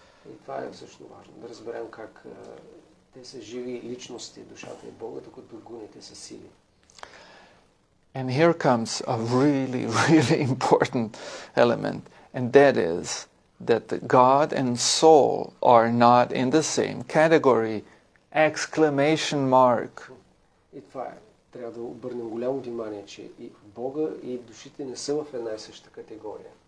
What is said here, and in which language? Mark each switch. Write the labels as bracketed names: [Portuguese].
[Bulgarian] И това е също важно, да разберем как те са живи личности, душата и Бога, докато гуните са сили. [English] And here comes a really, really important element, and that is that the God and soul are not in the same category! Exclamation mark. [Bulgarian] И това е. Трябва да обърнем голямо внимание, че и Бога и душите не са в една и съща категория.